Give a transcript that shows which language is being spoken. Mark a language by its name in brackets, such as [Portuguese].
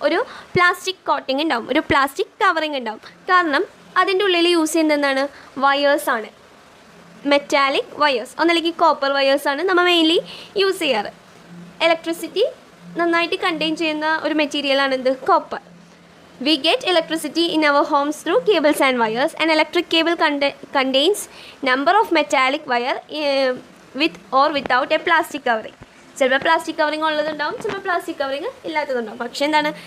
[Malayalam] ഒരു plastic coating ഉണ്ടാവും, ഒരു പ്ലാസ്റ്റിക് കവറിങ് ഉണ്ടാവും. കാരണം അതിൻ്റെ ഉള്ളിൽ യൂസ് ചെയ്യുന്നത് എന്താണ്? വയേഴ്സാണ്. മെറ്റാലിക് വയേഴ്സ്, ഒന്നല്ലെങ്കിൽ കോപ്പർ വയേഴ്സാണ് നമ്മൾ മെയിൻലി യൂസ് ചെയ്യാറ്. ഇലക്ട്രിസിറ്റി നന്നായിട്ട് കണ്ടെയ്ൻ ചെയ്യുന്ന ഒരു മെറ്റീരിയലാണ് എന്ത്? Copper. [English] We get electricity in our homes through cables and wires. An electric cable contains number of metallic wire with or without a plastic covering. [Malayalam] ചിലപ്പോൾ plastic covering ഉള്ളതുണ്ടാവും, ചിലപ്പോൾ plastic covering ഇല്ലാത്തതുണ്ടാവും. പക്ഷേ എന്താണ്?